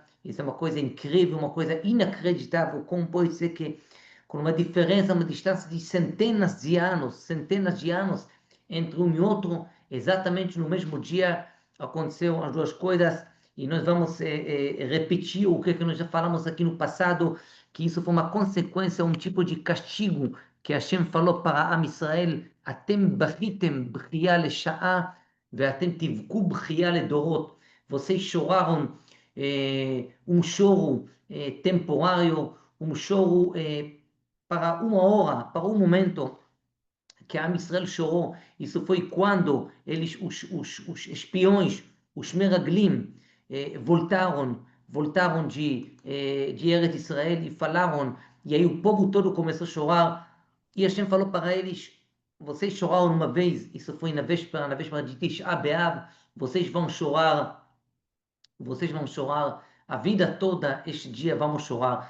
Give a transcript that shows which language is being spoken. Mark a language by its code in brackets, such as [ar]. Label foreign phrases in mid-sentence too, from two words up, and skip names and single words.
[pt] Isso é uma coisa incrível, uma coisa inacreditável. Como pode ser que, com uma diferença, uma distância de centenas de anos entre um e outro, exatamente no mesmo dia, aconteceram as duas coisas. E nós vamos repetir o que nós já falamos aqui no passado, que isso foi uma consequência, um tipo de castigo que Hashem falou para Am Israel: [he] אתם בכיתם בכיה לשעה ואתם תבכו בכיה לדורות. [pt] Vocês choraram um choro temporário, um choro para uma hora, para um momento, que a Am Israel chorou. Isso foi quando os espiões, os meraglim, voltaram de Eretz Israel e falaram, e aí o povo todo começou a chorar, e Hashem falou para eles: vocês choraram uma vez, isso foi na véspera de Tisha B'Av, vocês vão chorar a vida toda, este dia vamos chorar.